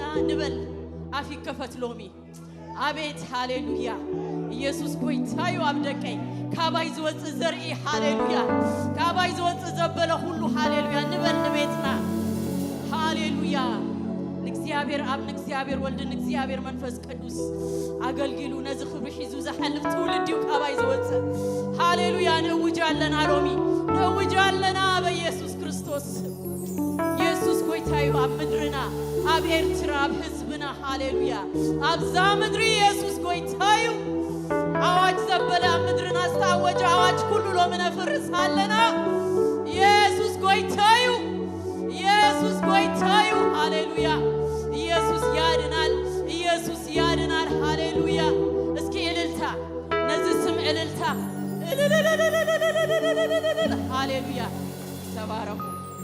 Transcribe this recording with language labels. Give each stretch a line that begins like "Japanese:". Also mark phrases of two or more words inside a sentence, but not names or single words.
Tigrinya: እንበል አፊ ከፈት ሎሚ አቤት ሃሌሉያ ኢየሱስ ጎይታዩ አብደቀይ ካባይ ዝወጽ ዘርኢ ሃሌሉያ ካባይ ዝወጽ ዘበለ ሁሉ ሃሌሉያ እንበል ንቤትና ሃሌሉያ እግዚአብሔር አብ እግዚአብሔር ወልድ እግዚአብሔር መንፈስ ቅዱስ አገልግሉ ነዝ ክብር ሒዙ ዘሐልፍ ትውልድ ካባይ ዝወጽ ሃሌሉያ ነውጃለና ሎሚ ነውጃለና በኢየሱስ ክርስቶስ ኢየሱስ ጎይታዩ አብ ምድርና አብ ኤርትራ አብ ህዝብና ሃሌሉያ አብዛ ምድሪ ኢየሱስ ጎይታዩ አዋጅ ዘበለ ምድርና አስታወጀ አዋጅ ሁሉ ለምነፍርስ አለና ኢየሱስ ጎይታዩ
Amharic: ሃሌሉያ ኢየሱስ ያድናል ሃሌሉያ እስኪ እልልታ ነዚህ ስም እልልታ ሃሌሉያ ተባረኩ